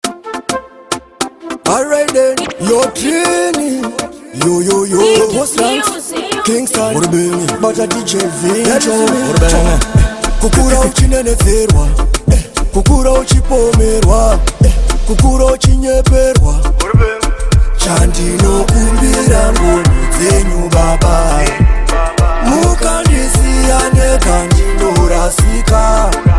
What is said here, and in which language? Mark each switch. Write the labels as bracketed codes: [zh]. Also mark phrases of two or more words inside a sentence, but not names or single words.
[en] All right then, yo, Trini. Yo, yo, yo. Thank you, What's that? thank you. Kingston. [sn] Uri bini? [en] But a D J Vincho. [sn] Uri bini? Kukura uchinenedzerwa. Eh, kukura uchipomerwa. Eh, kukura uchinyeperwa. Chandinokumbira ngoni dzenyu, Baba. Mukandisiya ndega, ndinorasika.